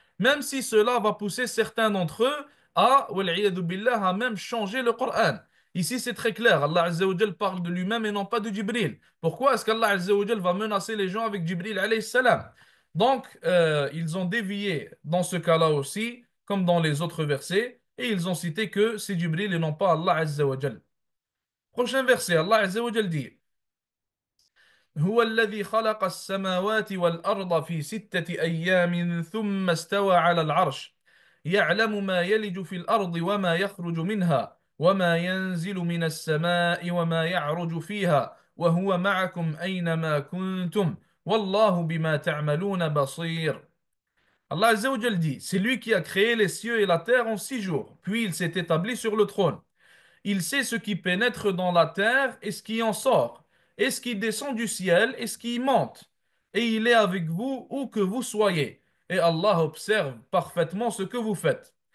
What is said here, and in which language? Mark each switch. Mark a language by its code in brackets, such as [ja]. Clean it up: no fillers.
[fr] Même si cela va pousser certains d'entre eux [ar] wal'iyadu billah, [fr] à même changer le Coran. Ici, c'est très clair. Allah Azza wa Jal parle de lui-même et non pas de Jibril. Pourquoi est-ce qu'Allah Azza wa Jal va menacer les gens avec Jibril alayhi salam? Donc, ils ont dévié dans ce cas-là aussi, comme dans les autres versets, et ils ont cité que c'est Jibril et non pas Allah Azza wa Jal. Prochain verset, Allah Azza wa Jal dit [ar] هو الذي خلق السماوات والأرض في ستة أيام ثم استوى على العرش يعلم ما يلج في الأرض وما يخرج منها وما ينزل من السماء وما يعرج فيها وهو معكم أينما كنتم والله بما تعملون بصير. [fr] Allah Azza wa Jal dit, c'est lui qui a créé les cieux et la terre en 6 jours, puis il s'est établi sur le trône. Il sait ce qui pénètre dans la terre et ce qui en sort, et ce qui descend du ciel et ce qui y monte. Et il est avec vous où que vous soyez. Et Allah observe parfaitement ce que vous faites.